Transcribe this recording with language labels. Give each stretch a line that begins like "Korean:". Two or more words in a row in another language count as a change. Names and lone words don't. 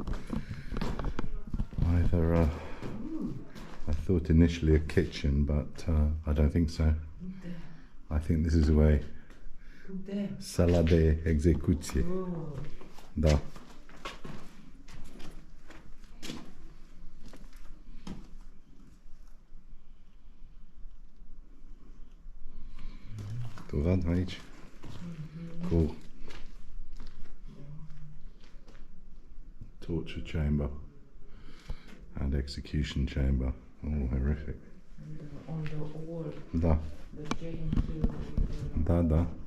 English: Either I thought initially a kitchen, but I don't think so. I think this is a way.
Romanian: Sala de execuție. Da. Tu văd aici?
English: Cool. Torture chamber and execution chamber. Oh, horrific. On the wall,
Romanian: Da.
English: the chain to...
Romanian: Da, da.